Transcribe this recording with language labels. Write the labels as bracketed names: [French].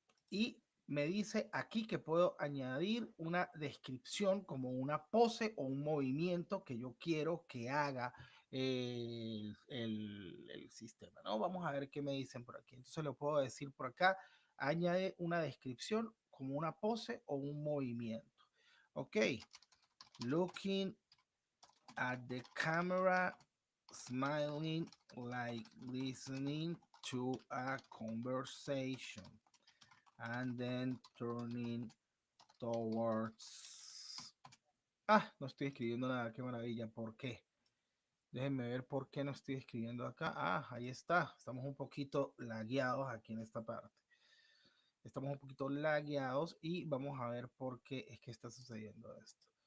[Spanish] Y me dice aquí que puedo añadir una descripción como una pose o un movimiento que yo quiero que haga el sistema, ¿no? Vamos a ver qué me dicen por aquí. Entonces lo puedo decir por acá, añade una descripción como una pose o un movimiento. [English] Ok, looking at the camera, smiling like listening to a conversation, and then turning towards... [Spanish] Ah, no estoy escribiendo nada, qué maravilla, ¿por qué? Déjenme ver por qué no estoy escribiendo acá. Ah, ahí está. Estamos un poquito lagueados aquí en esta parte. Estamos un poquito lagueados y vamos a ver por qué es que está sucediendo esto.